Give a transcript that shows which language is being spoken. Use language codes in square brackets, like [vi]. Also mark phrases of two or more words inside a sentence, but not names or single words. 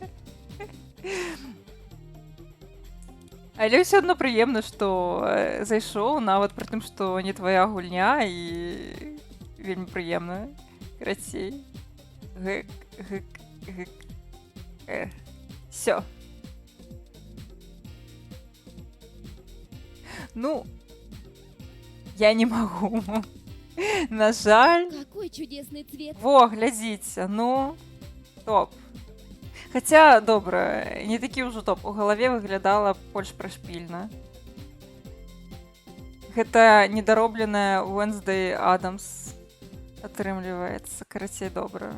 [be] Але ўсё адно прыемна, што зайшоў, нават пры тым, што не твая гульня, і вельмі прыемна. Крацей. Гэк. Всё. Ну, я не магу. На жаль. [ru] Какой чудесный цвет. [be] Во, глядзіце, ну, топ. Хаця, добра, не такі ўжо топ. У галаве выглядала больш прышпільна. Гэта недаробленая Wednesday Addams атрымліваецца. Карацей, добра.